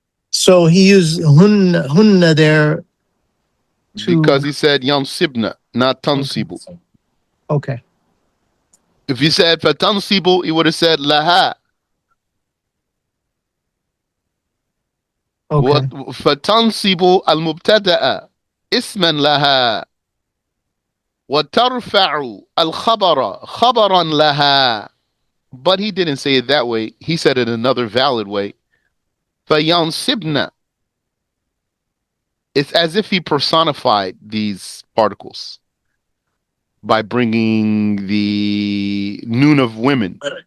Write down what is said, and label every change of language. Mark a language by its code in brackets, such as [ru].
[en] So he used hunna there to because he said yansibna, not okay. tansibu. Okay. If he said fatansibu, he would have said laha. Okay. [ar] فتنصب المبتدأ اسما لها وترفع الخبر خبرا لها. [en] But he didn't say it that way. He said it another valid way. [ar] فينصبن. [en] It's as if he personified these particles by bringing the noon of women.